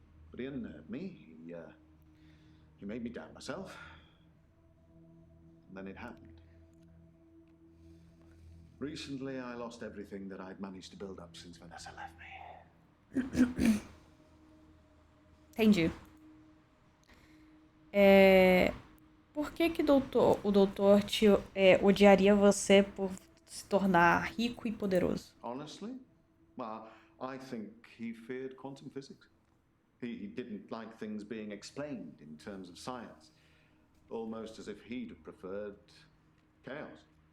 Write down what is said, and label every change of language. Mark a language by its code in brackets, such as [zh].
[en] But he unnerved me. He made me doubt myself. And then it happened. Recently, I lost everything that I'd managed to build up since Vanessa left me. [pt] Entendi. Por que o doutor odiaria você por se tornar rico e poderoso? [en] Honestly? Well, I think he feared quantum physics. He didn't like things being explained in terms of science. Almost as if he'd have preferred chaos.